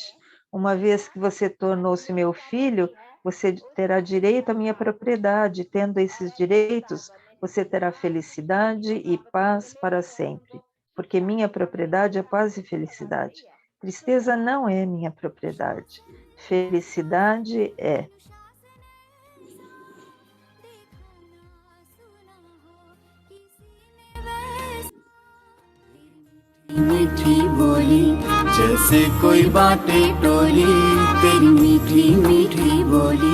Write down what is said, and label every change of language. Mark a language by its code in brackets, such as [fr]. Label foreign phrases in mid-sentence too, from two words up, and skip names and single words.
[pt] Uma vez que você tornou-se meu filho, você terá direito à minha propriedade. Tendo esses direitos, você terá felicidade e paz para sempre. Porque minha propriedade é paz e felicidade. Tristeza não é minha propriedade. Felicidade é. [hi] मीठी बोली जैसे कोई बाटे टोली तेरी मीठी मीठी बोली